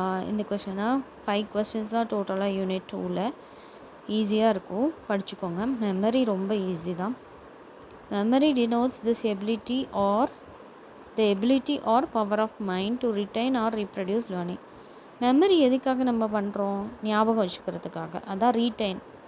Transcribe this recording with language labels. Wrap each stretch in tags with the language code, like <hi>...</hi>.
<ta>இந்த கொஸ்டின் தான் 5 கொஸ்டின்ஸ் தான் டோட்டலாக யூனிட் 2ல். ஈஸியாக இருக்கும், படிச்சுக்கோங்க. மெமரி ரொம்ப ஈஸி தான்.</ta> <en>Memory denotes this ability or the ability or power of mind to retain or reproduce learning.</en> <ta>Memory எதுக்காக நம்ம பண்ணுறோம், ஞாபகம் வச்சுக்கிறதுக்காக, அதான் ரீட்டைன்.</ta>